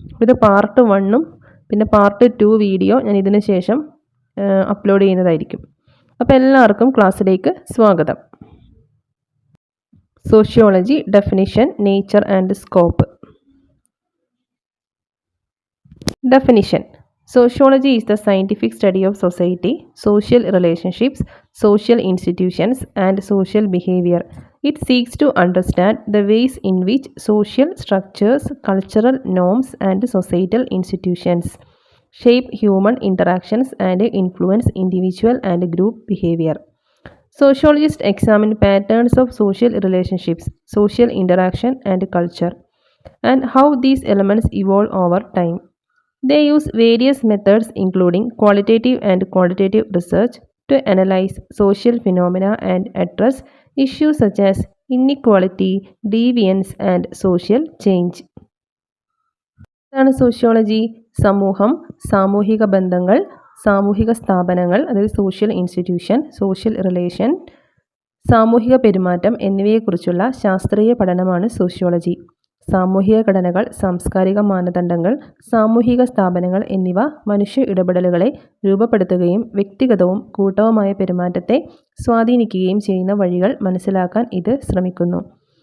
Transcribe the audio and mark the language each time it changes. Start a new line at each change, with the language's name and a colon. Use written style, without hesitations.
Malayalam: ഇത് പാർട്ട് 1ഉം പിന്നെ part 2 video ഞാൻ ഇതിന് ശേഷം അപ്ലോഡ് ചെയ്യുന്നതായിരിക്കും. അപ്പോൾ എല്ലാവർക്കും ക്ലാസ്സിലേക്ക് സ്വാഗതം.
English: Sociology definition, nature and scope. Definition. Sociology is the scientific study of society, social relationships, social institutions, and social behavior. It seeks to understand the ways in which social structures, cultural norms, and societal institutions shape human interactions and influence individual and group behavior. Sociologists examine patterns of social relationships, social interaction, and culture, and how these elements evolve over time. They use various methods including qualitative and quantitative research to analyze social phenomena and address issues such as inequality, deviance, and social change.
Malayalam: എന്താണ് sociology? സമൂഹം, സാമൂഹിക ബന്ധങ്ങൾ, സാമൂഹിക സ്ഥാപനങ്ങൾ, അതായത് social institution, social relation, സാമൂഹിക പെരുമാറ്റം എന്നിവയെക്കുറിച്ചുള്ള ശാസ്ത്രീയ പഠനമാണ് സോഷ്യോളജി. സാമൂഹിക ഘടനകൾ, സാംസ്കാരിക മാനദണ്ഡങ്ങൾ, സാമൂഹിക സ്ഥാപനങ്ങൾ എന്നിവ മനുഷ്യ ഇടപെടലുകളെ രൂപപ്പെടുത്തുകയും വ്യക്തിഗതവും കൂട്ടവുമായ പെരുമാറ്റത്തെ സ്വാധീനിക്കുകയും ചെയ്യുന്ന വഴികൾ മനസ്സിലാക്കാൻ ഇത് ശ്രമിക്കുന്നു.